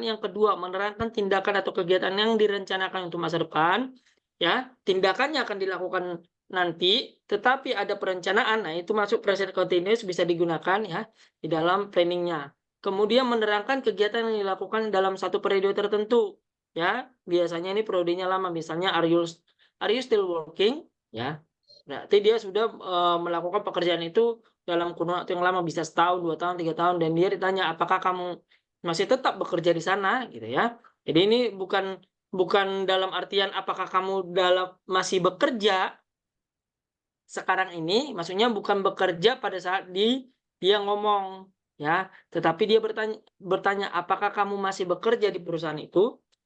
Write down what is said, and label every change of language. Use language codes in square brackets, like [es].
[id] Yang kedua, menerangkan tindakan atau kegiatan yang direncanakan untuk masa depan. Ya, tindakannya akan dilakukan nanti, tetapi ada perencanaan. Nah, itu masuk present continuous bisa digunakan ya di dalam planningnya. Kemudian menerangkan kegiatan yang dilakukan dalam satu periode tertentu. Ya, biasanya ini periodenya lama. Misalnya, [en] are you still working? [id] Ya, berarti dia sudah melakukan pekerjaan itu dalam kurun waktu yang lama, bisa setahun, 2 tahun, 3 tahun, dan dia ditanya, "Apakah kamu masih tetap bekerja di sana?" Gitu ya. Jadi ini bukan bukan dalam artian apakah kamu masih bekerja sekarang ini, maksudnya bukan bekerja pada saat dia ngomong, ya, tetapi dia bertanya, "Apakah kamu masih bekerja di perusahaan itu?"